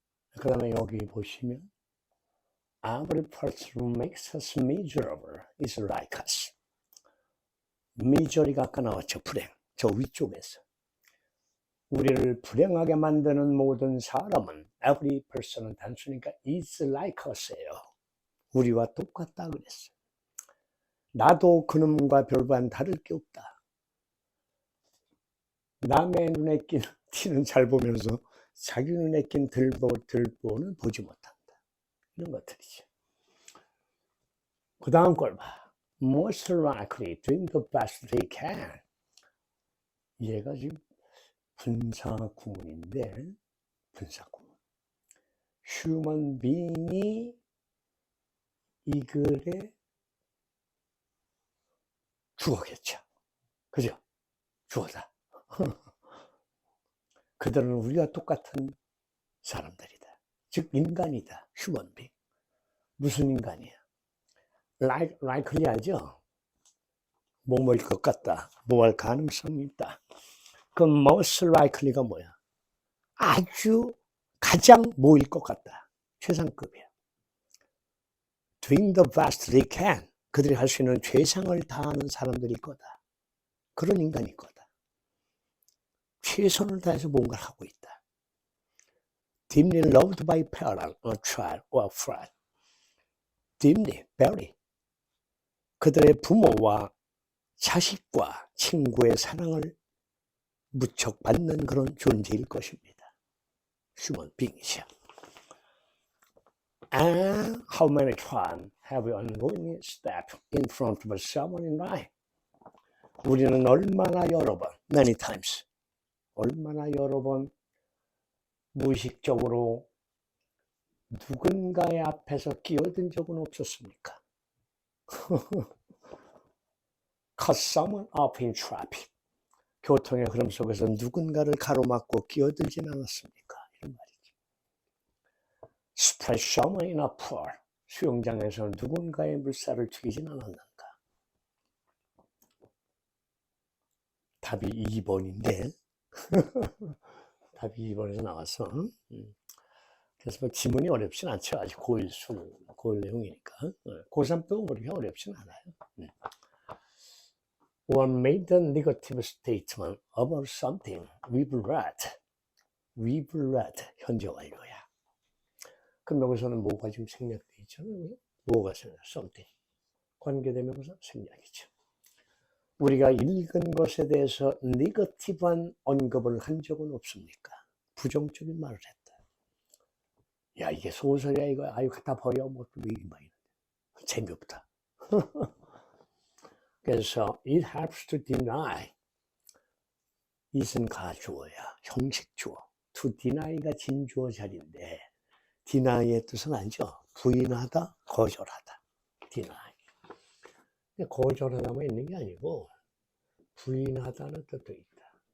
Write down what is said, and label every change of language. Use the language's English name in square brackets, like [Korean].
[Korean] 그 다음에 여기 보시면 [English] Every person who makes us miserable is like us. [Korean] misery가 아까 나왔죠. 불행. 저 위쪽에서. 우리를 불행하게 만드는 모든 사람은 every person은 단순히니까 is like us예요. 우리와 똑같다 그랬어요. 나도 그놈과 별반 다를 게 없다. 남의 눈에 띄는 잘 보면서 자기 눈에 낀 들보는 보지 못한다. 이런 것들이죠. 그 다음 걸 봐. [English] Most likely doing the best they can. [Korean] 얘가 지금 분사구문인데, 분사구문. Human being이 이 글의 주어겠죠. 그죠? 주어다. 그들은 우리와 똑같은 사람들이다. 즉 인간이다. human being. 무슨 인간이야? likely 알죠? 뭐뭐일 것 같다. 뭐 할 가능성이 있다. 그럼 most likely가 뭐야? 아주 가장 뭐일 것 같다. 최상급이야. [English] Doing the best they can. [Korean] 그들이 할 수 있는 최상을 다하는 사람들일 거다. 그런 인간일 거다. 최선을 다해서 뭔가를 하고 있다. [English] Deeply loved by parent, or child, or friend. Deeply, very. [Korean] 그들의 부모와 자식과 친구의 사랑을 무척 받는 그런 존재일 것입니다. [English] Human beings. And how many times have you unknowingly stepped in front of someone in line? [Korean] 우리는 얼마나 여러 번, many times, 얼마나 여러 번 무의식적으로 누군가의 앞에서 끼어든 적은 없었습니까? [English] Cut someone up in traffic. [Korean] 교통의 흐름 속에서 누군가를 가로막고 끼어들진 않았습니까? 이런 말이죠. [English] Splash someone in a pool. [Korean] 수영장에서 누군가의 물살을 튀기진 않았는가? 답이 2번인데 답이 2번에서 나와서 그래서 뭐 지문이 어렵진 않죠. 아직 고1 내용이니까. 고3 또 그렇게 어렵진 않아요. [English] One made a negative statement about something we've read. We've read. [Korean] 현재 완료야. 그럼 여기서는 뭐가 지금 생략되어 있죠? 뭐가 생략? something. 관계대명사 생략이죠. 우리가 읽은 것에 대해서 네거티브한 언급을 한 적은 없습니까? 부정적인 말을 했다. 야, 이게 소설이야, 이거. 아유, 갖다 버려. 뭐, 재미없다. 그래서 [English] it helps to deny. [Korean] it은 가주어야, 형식 주어. to deny가 진주어 자리인데 deny의 뜻은 알죠? 부인하다, 거절하다. deny. 거절하다만 있는 게 아니고 부인하다는 뜻도 있다.